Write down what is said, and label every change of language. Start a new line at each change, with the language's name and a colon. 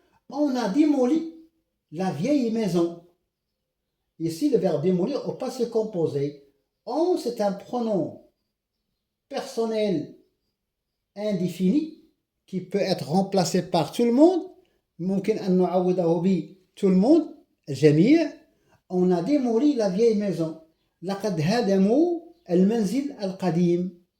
French: On a démoli la vieille maison. Ici, le verbe démolir au passé composé. On, c'est un pronom personnel indéfini qui peut être remplacé par tout le monde.
Arabic: ممكن أن نعوضه ب
French: tout le monde,
Arabic: الجميع.
French: On a démoli la vieille maison.
Arabic: لقد هدموا المنزل القديم.